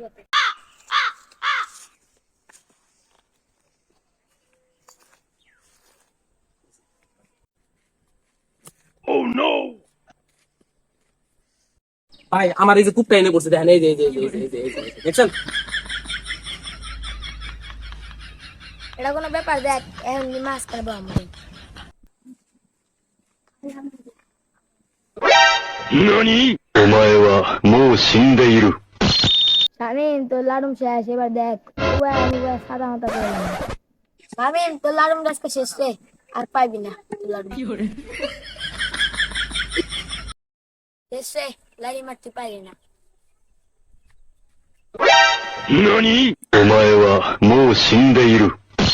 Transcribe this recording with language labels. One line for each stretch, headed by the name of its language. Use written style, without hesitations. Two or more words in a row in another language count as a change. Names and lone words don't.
Bangla: ভাই আমার এই যে কূপটা এনে পড়ছে, দেখেন এই যে এই যে এই যে এই যে এই যে এই যে, দেখছেন? এটা কোনো ব্যাপার? দেখ এখন মাছ খাবো আমরা।
Japanese: 何お前はもう死んでいる。
Bangla: শামিম তোর লাডুম শেষ, এবার দেখ উয়া আমি উয়া সাদা মাথা করে দিলাম। শামিম তোর লাডুম আজকে শেষ রে, আর পাইবি না তোর লাডুম শেষ রে, লাড়ি মারতে পারি না।
Japanese: 何お前はもう死んでいる。